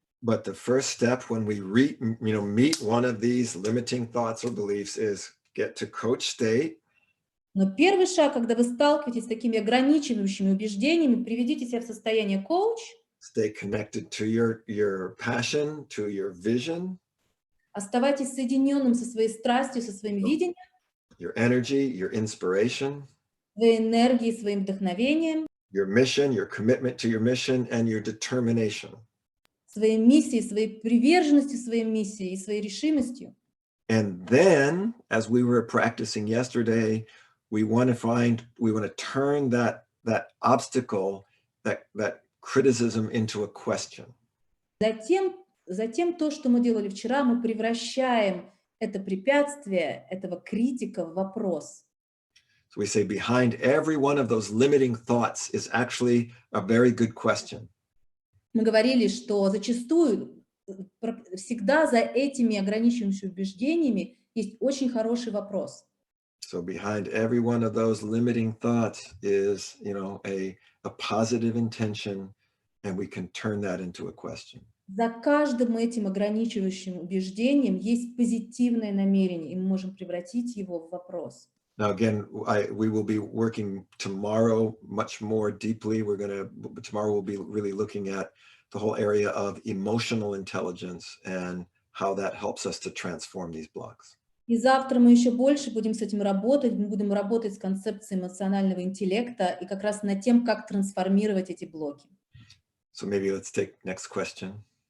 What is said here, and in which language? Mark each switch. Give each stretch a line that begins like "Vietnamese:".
English: But the first step when we meet one of these limiting thoughts or beliefs is get to coach state.
Russian: Но первый шаг, когда вы сталкиваетесь с такими ограничивающими убеждениями, приведите себя в состояние коуч.
English: Stay connected to your passion, to your vision.
Russian: Оставайтесь соединенным со своей страстью, со своим видением.
English: Your energy, your inspiration.
Russian: Своей энергией, своим вдохновением.
English: Your mission, your commitment to your mission, and your determination.
Russian: Своей миссией, своей приверженностью своей миссии и своей решимостью.
English: And then, as we were practicing yesterday, we want to turn that obstacle, that criticism into a question.
Russian: Затем то, что мы делали вчера, мы превращаем это препятствие, этого критика в вопрос.
English: So we say behind every one of those limiting thoughts is actually a very good question.
Russian: Мы говорили, что зачастую, всегда за этими ограничивающими убеждениями есть очень хороший вопрос.
English: So behind every one of those limiting thoughts is, a positive intention, and we can turn that into a question.
Russian: За каждым этим ограничивающим убеждением есть позитивное намерение, и мы можем превратить его в вопрос.
English: Now, again, we will be working tomorrow much more deeply. Tomorrow we'll be really looking at the whole area of emotional intelligence and how that helps us to transform these blocks.
Russian: И завтра мы еще больше будем с этим работать. Мы будем работать с концепцией эмоционального интеллекта и как раз над тем, как трансформировать эти блоки.
English: So maybe let's take next question.